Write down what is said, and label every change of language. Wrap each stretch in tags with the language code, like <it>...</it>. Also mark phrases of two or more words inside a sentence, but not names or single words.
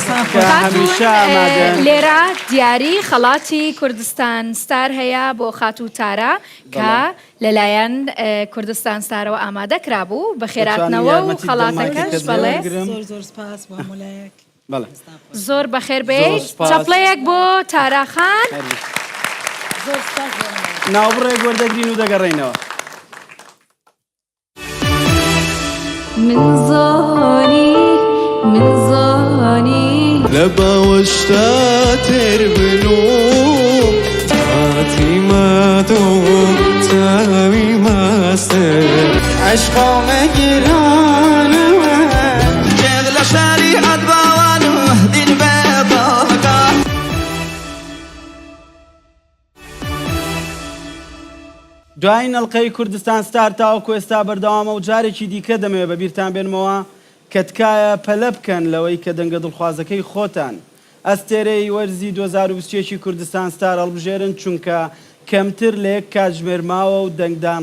<ckb>لێرە دیاری خەڵاتی کوردستان ستار هەیە بۆ خاتوو تارە کە لەلایەن کوردستان ستارەوە ئامادە کرابوو بە خێراتنەوە و خەڵاتەکەش بەڵێ زۆر سپاس بۆ هەمولایەک زۆر بەخێر بێت چەپڵەیەک بۆ تاراخان ناوبڕێک وەردەگرین و دەگەڕێینەوە من زانی لباوشتا تربلو تاتي ما دوم تاوي ما سر عشقا مجرانا شغل شريعة باوانو دين باباكا دوای نەڵقەی کوردستان ستار تاوەکو ئێستا بەردەوامە و جارێکی دیکە دەمەوێت بە بیرتان بێنمەوە کە تکایە پەلە بکەن لەوەی کە دەنگە دڵخوازەکەی خۆتان ئەستێرەی وەرزی 2020 کوردستان ستار هەڵبژێرن چونکە کەمتر لە یەک کاتژمێر ماوە و دەنگدان</ckb>